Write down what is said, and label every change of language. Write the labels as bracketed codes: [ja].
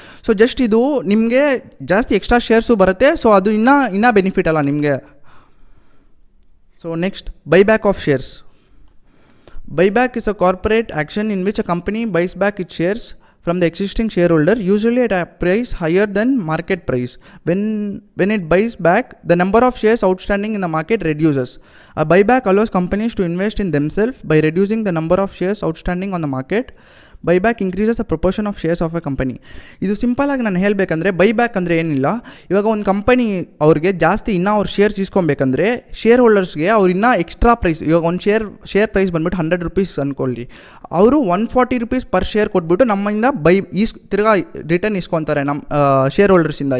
[kn] So just ಇದು ನಿಮಗೆ ಜಾಸ್ತಿ ಎಕ್ಸ್ಟ್ರಾ ಶೇರ್ಸು ಬರುತ್ತೆ. ಸೊ ಅದು ಇನ್ನೂ ಬೆನಿಫಿಟ್ ಅಲ್ಲ ನಿಮಗೆ. [en] So next buyback of shares. Buyback is a corporate action in which a company buys back it shares from the existing shareholder, usually at a price higher than market price. When it buys back, the number of shares outstanding in the market reduces. A buyback allows companies to invest in themselves by reducing the number of shares outstanding on the market. Buyback increases a proportion of shares of a company. [kn] ಇದು ಸಿಂಪಲಾಗಿ ನಾನು ಹೇಳಬೇಕಂದ್ರೆ buyback ಅಂದರೆ ಏನಿಲ್ಲ, ಇವಾಗ ಒಂದು company ಅವ್ರಿಗೆ ಜಾಸ್ತಿ ಇನ್ನೂ ಅವ್ರು ಶೇರ್ಸ್ ಇಸ್ಕೊಬೇಕಂದ್ರೆ ಶೇರ್ ಹೋಲ್ಡರ್ಸ್ಗೆ ಅವ್ರು ಇನ್ನೂ ಎಕ್ಸ್ಟ್ರಾ ಪ್ರೈಸ್, ಇವಾಗ ಒಂದು ಶೇರ್ ಪ್ರೈಸ್ ಬಂದುಬಿಟ್ಟು 100 ರೂಪೀಸ್ ಅಂದ್ಕೊಳ್ಳಿ, ಅವರು 140 ರೂಪೀಸ್ ಪರ್ ಶೇರ್ ಕೊಟ್ಬಿಟ್ಟು ನಮ್ಮಿಂದ ತಿರ್ಗಾ ರಿಟರ್ನ್ ಇಸ್ಕೊತಾರೆ ನಮ್ಮ ಶೇರ್ ಹೋಲ್ಡರ್ಸಿಂದ.